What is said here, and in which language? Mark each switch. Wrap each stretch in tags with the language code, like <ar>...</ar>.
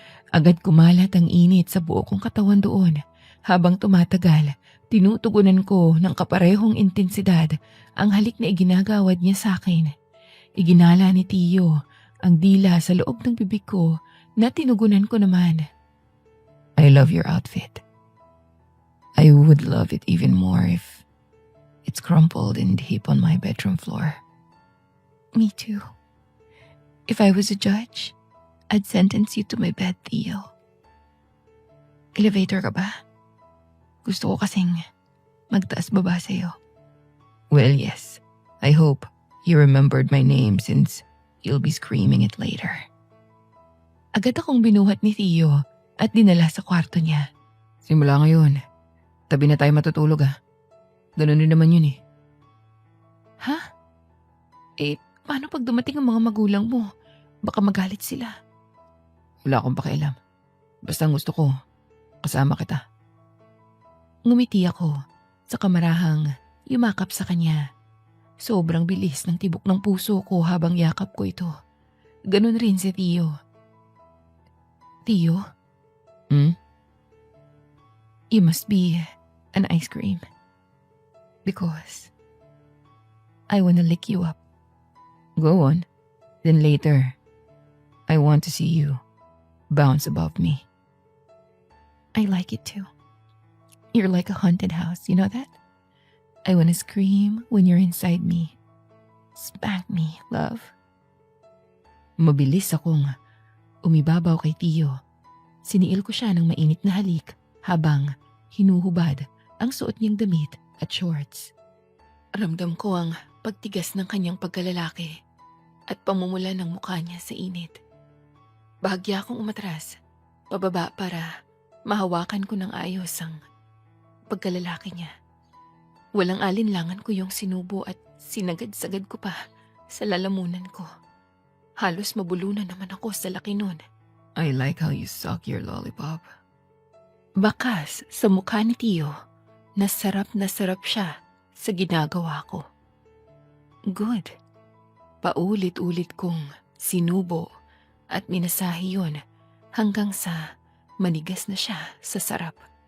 <tl>Agad kumalat ang init sa buo kong katawan doon. Habang tumatagal, tinutugunan ko ng kaparehong intensidad ang halik na iginagawad niya sa akin. Iginala ni Tio ang dila sa loob ng bibig ko na tinugunan ko naman.</tl> <en>I love your outfit. I would love it even more if it's crumpled and heaped on my bedroom floor. Me too. If I was a judge, I'd sentence you to my bed, Theo.</en> <tl>Elevator ka ba? Gusto ko kasing magtaas baba sa'yo.</tl> <en>Well, yes. I hope you remembered my name since you'll be screaming it later.</en> <tl>Agad akong binuhat ni Theo at dinala sa kwarto niya. Simula ngayon, tabi na tayo matutulog ah. Ganun din naman yun eh. Ha? Paano pag dumating ang mga magulang mo? Baka magalit sila. Wala akong pakialam. Basta ang gusto ko, kasama kita. Ngumiti ako sa kamarahang yumakap sa kanya. Sobrang bilis ng tibok ng puso ko habang yakap ko ito. Ganun rin si Tio.</tl> <en>Tio, you must be an ice cream. Because I wanna lick you up. Go on. Then later, I want to see you bounce above me. I like it too. You're like a haunted house, you know that? I wanna scream when you're inside me. Spank me, love.</en> <tl>Mabilis akong umibabaw kay Tio. Siniil ko siya ng mainit na halik habang hinuhubad ang suot niyang damit at shorts. Ramdam ko ang pagtigas ng kanyang pagkalalaki at pamumula ng mukha niya sa init. Bahagya akong umatras, pababa para mahawakan ko ng ayos ang pagkalalaki niya. Walang alinlangan ko yung sinubo at sinagad-sagad ko pa sa lalamunan ko. Halos mabulunan naman ako sa laki nun.</tl> <en>I like how you suck your lollipop.</en> <tl>Bakas sa mukha ni Tio, na sarap siya sa ginagawa ko.</tl> <en>Good.</en> <tl>Paulit-ulit kong sinubo at minasahi yun hanggang sa manigas na siya sa sarap.</tl>